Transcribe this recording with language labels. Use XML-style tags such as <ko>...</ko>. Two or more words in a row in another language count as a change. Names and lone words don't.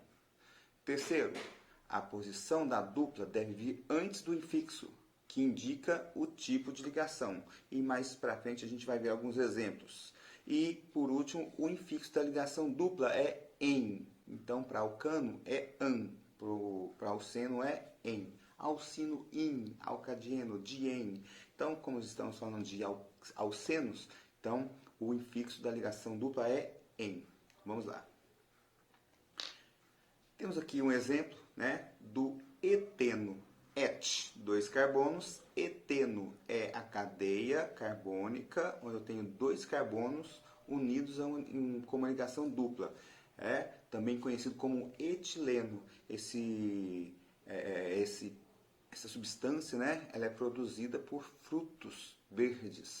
<pt>Terceiro, a posição da dupla deve vir antes do infixo, que indica o tipo de ligação. E mais para frente a gente vai ver alguns exemplos. E, por último, o infixo da ligação dupla é em. Então, para alcano é an, para alceno é em. Alcino, in, alcadieno, dien. Então, como estamos falando de alcenos, então o infixo da ligação dupla é em. Vamos lá. Temos aqui um exemplo, né, do eteno. Et, 2 carbonos. Eteno é a cadeia carbônica, onde eu tenho 2 carbonos unidos com uma ligação dupla. Também conhecido como etileno. Essa substância, né, ela é produzida por frutos verdes.</pt>